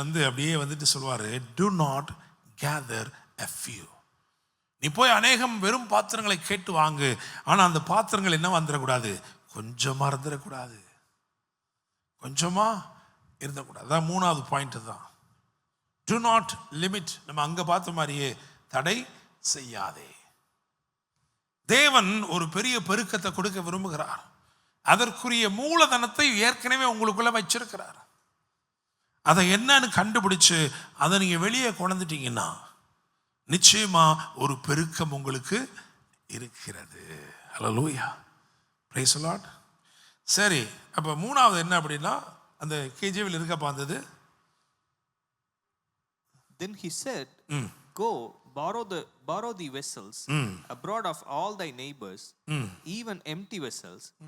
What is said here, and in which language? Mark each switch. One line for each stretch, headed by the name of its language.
Tamil: வந்து அப்படியே வந்துட்டு சொல்லுவார்,
English: do not gather a few.
Tamil: நீ போய் அநேகம் வெறும் பாத்திரங்களை கேட்டு வாங்கு, ஆனால் அந்த பாத்திரங்கள் என்ன வந்துடக்கூடாது, கொஞ்சமாக இருந்துடக்கூடாது, கொஞ்சமாக இருந்தக்கூடாது. அதான் 3வது பாயிண்ட் தான்.
English: do not limit.
Tamil: நம்ம அங்கே பார்த்த மாதிரியே தடை செய்யாதே. தேவன் ஒரு பெரிய பெருக்கத்தை கொடுக்க விரும்புகிறார். அதற்குரிய மூலதனத்தை ஏற்கனவே உங்களுக்குள்ள வச்சிருக்கிறார். அதை என்னன்னு கண்டுபிடிச்சு அதை நீங்கள் வெளியே கொண்டுட்டீங்கன்னா நிச்சயமா ஒரு பெருக்கம் உங்களுக்கு இருக்கிறது. ஹல்லேலூயா,
English: Praise the Lord.
Tamil: சரி, அப்போ 3வது என்ன அப்படின்னா, அந்த கேஜேவில் இருக்க பார்த்தது.
English: Then he said, go borrow the vessels abroad of all thy neighbors, even empty vessels.